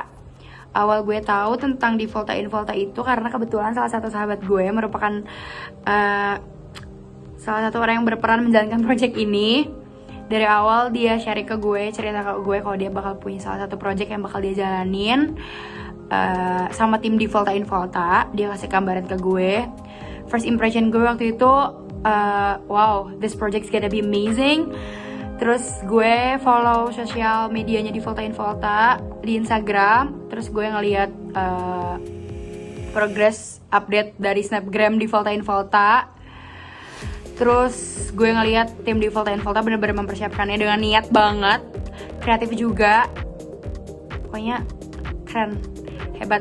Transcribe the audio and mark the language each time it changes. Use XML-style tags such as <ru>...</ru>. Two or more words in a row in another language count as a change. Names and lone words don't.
<id>Awal gue tahu tentang di Volta in Volta itu karena kebetulan salah satu sahabat gue merupakan salah satu orang yang berperan menjalankan project ini. Dari awal dia share ke gue, cerita ke gue kalau dia bakal punya salah satu project yang bakal dia jalanin sama tim di Volta in Volta. Dia kasih gambaran ke gue.</id> <en>First impression</en> <id>gue waktu itu,</id> <en>wow, this project's gonna be amazing.</en> <id>Terus gue follow sosial medianya di Volta in Volta di Instagram. Terus gue ngeliat</id> <en>progress update</en> <id>dari Snapgram di Volta in Volta. Terus gue ngeliat tim di Volta in Volta bener-bener mempersiapkannya dengan niat banget, kreatif juga. Pokoknya keren, hebat.</id>